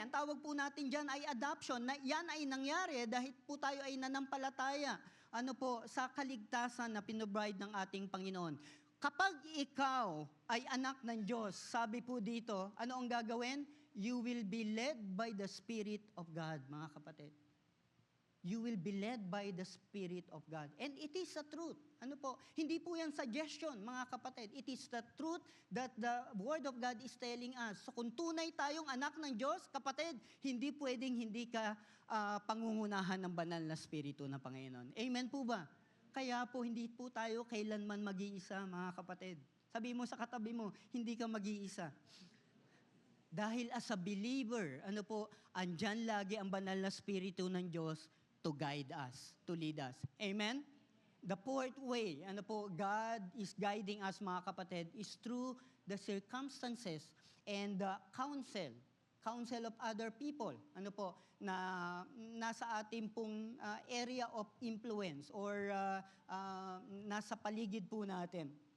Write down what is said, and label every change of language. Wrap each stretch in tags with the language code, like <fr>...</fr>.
<tl>Ang tawag po natin dyan ay adoption. Yan ay nangyari dahil po tayo ay nanampalataya sa kaligtasan na pinobide ng ating Panginoon. Kapag ikaw ay anak ng Diyos, sabi po dito, ano ang gagawin?</tl> <en>You will be led by the Spirit of God,</en> <tl>mga kapatid.</tl> <en>You will be led by the Spirit of God. And it is a truth.</en> <tl>Hindi po yan suggestion, mga kapatid.</tl> <en>It is the truth that the Word of God is telling us.</en> <tl>So kung tunay tayong anak ng Diyos, kapatid, hindi pwedeng hindi ka pangungunahan ng banal na Espiritu ng Panginoon. Amen po ba? Kaya po hindi po tayo kailanman mag-iisa, mga kapatid. Sabi mo sa katabi mo, hindi ka mag-iisa. Dahil</tl> <en>as a believer,</en> <tl>andyan lagi ang banal na Espiritu ng Diyos</tl> <en>to guide us, to lead us. Amen? The fourth way, God is guiding us,</en> <tl>mga kapatid,</tl> <en>is through the circumstances and the counsel of other people, na nasa ating pong area of influence or</en> <tl>nasa paligid po natin.</tl>